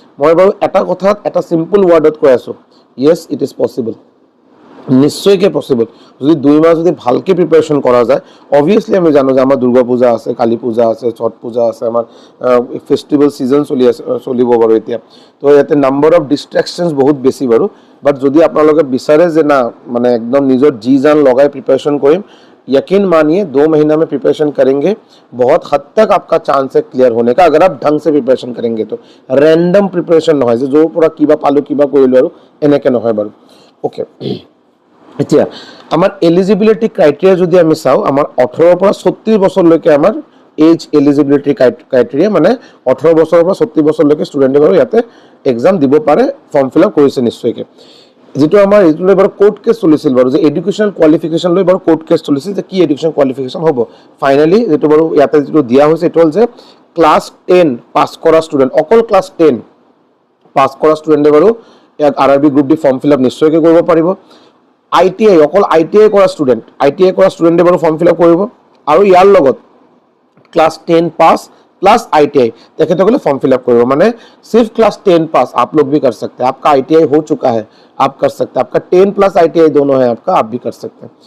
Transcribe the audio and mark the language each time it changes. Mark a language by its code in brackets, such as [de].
[as] মই বাৰু এটা কথাত এটা চিম্পল ৱৰ্ডত কৈ আছোঁ, য়েছ ইট ইজ পচিবল, নিশ্চয়কৈ পচিবল। যদি 2 মাহ যদি ভালকৈ প্ৰিপাৰেশ্যন কৰা যায়, অবভিয়াছলি আমি জানো যে আমাৰ দুৰ্গা পূজা আছে, কালী পূজা আছে, ছট পূজা আছে, আমাৰ ফেষ্টিভেল ছিজন চলিব বাৰু এতিয়া, তো ইয়াতে নাম্বাৰ অফ ডিষ্ট্ৰেকশ্যনছ বহুত বেছি বাৰু। বাট যদি আপোনালোকে বিচাৰে যে না মানে একদম নিজৰ जी जान লগাই প্ৰিপাৰেশ্যন কৰিম, [hi] यकीन मानिए 2 महीना में प्रिपरेशन करेंगे, बहुत हद तक आपका चांस है क्लियर होने का, अगर आप ढंग से प्रिपरेशन करेंगे तो। [as] रैंडम प्रिपरेशन নহয় যে [hi] जो पूरा [as] কিবা পালো কিবা কৰিলো আৰু এনেকৈ নহয় বাৰু। ওকে, এতিয়া আমাৰ এলিজিবিলিটি ক্ৰাইটেৰিয়া যদি আমি চাওঁ, আমাৰ 18 পৰা 34 বছৰলৈকে আমাৰ এজ এলিজিবিলিটি ক্ৰাইটেৰিয়া, মানে 18 বছৰৰ পৰা 34 বছৰলৈকে ষ্টুডেণ্টে বাৰু ইয়াতে এক্সাম দিব পাৰে, ফৰ্ম ফিল আপ কৰিছে নিশ্চয়কৈ। যিটো আমাৰ এইটো লৈ বাৰু কোৰ্ট কেছ চলিছিল বাৰু, যে এডুকেশ্যনেল কোৱালিফিকেশ্যন লৈ বাৰু কোৰ্ট কেছ চলিছিল যে কি এডুকেশ্যন কোৱালিফিকেশ্যন হ'ব। ফাইনেলি যিটো বাৰু ইয়াতে যিটো দিয়া হৈছে এইটো হ'ল যে ক্লাছ 10 পাছ কৰা ষ্টুডেণ্ট, অকল ক্লাছ 10 পাছ কৰা ষ্টুডেণ্টে বাৰু ইয়াত RRB group D form fill up নিশ্চয়কৈ কৰিব পাৰিব। ITI অকল ITI কৰা ষ্টুডেণ্টে বাৰু ফৰ্ম ফিল আপ কৰিব, আৰু ইয়াৰ লগত [hi] क्लास 10 पास plus ITI तेखितসকলে form fill up करो, माने सिर्फ क्लास 10 पास आप लोग भी कर सकते हैं, आपका ITI हो चुका है आप कर सकते हैं, आपका 10 प्लस ITI दोनों है आपका, आप भी कर सकते हैं।